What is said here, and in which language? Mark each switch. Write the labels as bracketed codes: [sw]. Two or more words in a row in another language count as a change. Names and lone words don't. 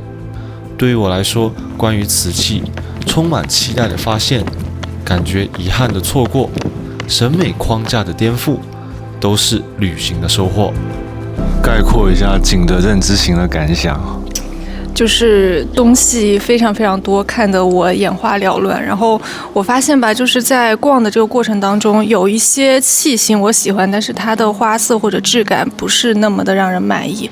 [zh] 對於我來說，關於瓷器充滿期待的發現，感覺遺憾的錯過，審美框架的顛覆，都是旅行的收穫。概括一下景德鎮之行的感想，就是東西非常非常多，看得我眼花繚亂。然後我發現吧，就是在逛的這個過程當中，有一些器型我喜歡，但是它的花色或者質感不是那麼的讓人滿意。